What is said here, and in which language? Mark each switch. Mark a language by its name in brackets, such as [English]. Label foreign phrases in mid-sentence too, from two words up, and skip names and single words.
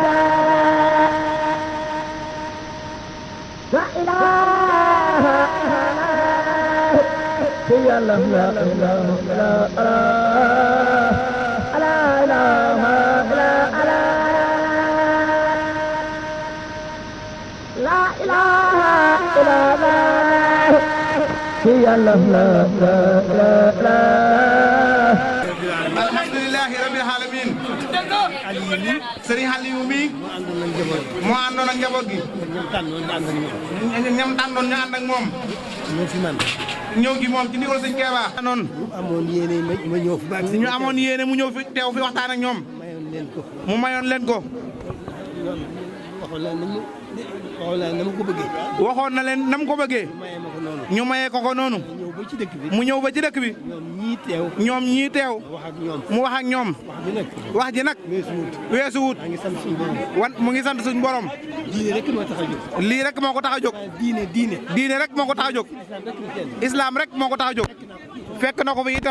[Arabic] لا إله إلا الله لا إله إلا الله لا إله إلا الله لا إله إلا الله يا الله لا الحمد لله رب العالمين [Wolof] Serigne Aliou mi moo àndoon ak njaboot gi ñam tànnoon ñu ànd ak moom ñëw gi moom ci ndigal sëñ Keeba noonu amoon yéene ma ñëw fi baax ñu amoon yéene mu ñëw fi teew fi waxtaan ak ñoom mu mayoon leen ko waxoon na leen nam ko bëggee ñu mayee ko ko noonu mu ñëw ba ci dëkk bi ñoom ñii teew mu wax ak ñoom wax ji nag weesu wut mu ngi sant suñ borom lii rek moo ko tax a jóg diine rek moo ko tax a jóg islam rek moo ko tax a jóg fekk na ko fi itam